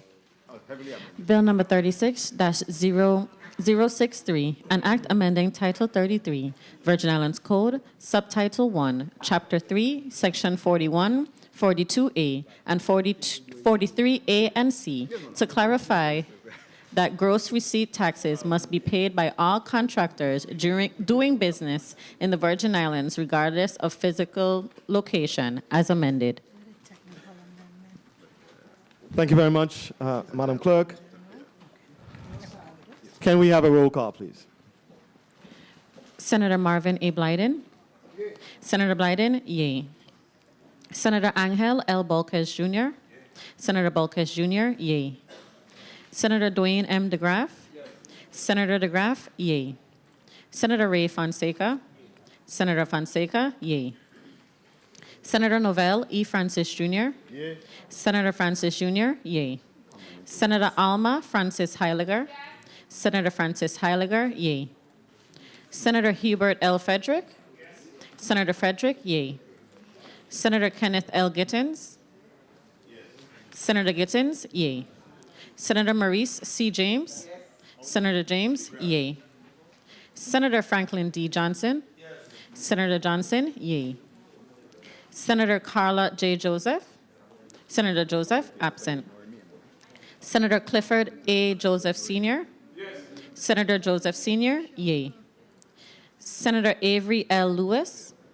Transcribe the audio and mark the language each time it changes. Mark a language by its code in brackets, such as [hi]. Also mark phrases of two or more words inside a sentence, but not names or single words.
[en] Bill number 36-0063, an act amending Title 33, Virgin Islands Code, Subtitle 1, Chapter 3, Section 41, 42A, and 42 43A and C to clarify that gross receipt taxes must be paid by all contractors doing business in the Virgin Islands regardless of physical location as amended. Thank you very much, Madam Clerk. Can we have a roll call, please? Senator Marvin A. Blyden. Senator Blyden, yea. Senator Angel L. Bolquez Jr. Senator Bolquez Jr., yea. Senator Dwayne M. DeGraff. Senator DeGraff, yea. Senator Ray Fonseca. Senator Fonseca, yea. Senator Novell E. Francis Jr. Yea. Senator Francis Jr., yea. Senator Alma Francis Heiliger. Senator Francis Heiliger, yea. Senator Hubert L. Frederick. Senator Frederick, yea. Senator Kenneth L. Gittins. Senator Gittins, yea. Senator Maurice C. James. Senator James, yea. Senator Franklin D. Johnson. Senator Johnson, yea. Senator Carla J. Joseph. Senator Joseph, absent. Senator Clifford A. Joseph Sr. Senator Joseph Sr., yea. Senator Avery L. Lewis.